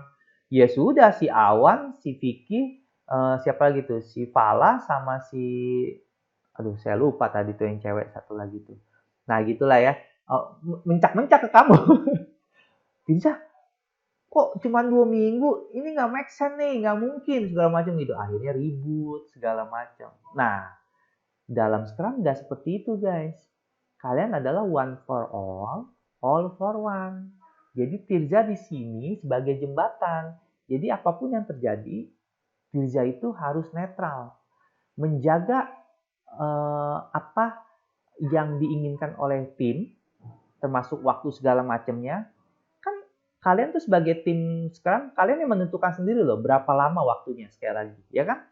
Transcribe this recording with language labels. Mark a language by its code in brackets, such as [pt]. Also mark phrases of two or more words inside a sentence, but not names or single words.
[id] Ya sudah, si Awan, si Vicky, siapa lagi tuh? Si Fala sama si aduh saya lupa tadi tuh yang cewek satu lagi tuh. Nah gitulah ya, mencak-mencak ke kamu. Bisa, kok cuma 2 minggu, ini nggak [en] make sense [id] nih, nggak mungkin, segala macam gitu. Akhirnya ribut, segala macam. Nah, dalam Scrum nggak seperti itu guys. Kalian adalah [en] one for all for one. [id] Jadi Tirza di sini sebagai jembatan. Jadi apapun yang terjadi, Tirza itu harus netral. Menjaga apa yang diinginkan oleh tim, termasuk waktu segala macamnya, kan kalian tuh sebagai tim Scrum, kalian yang menentukan sendiri loh berapa lama waktunya sekali lagi, ya kan?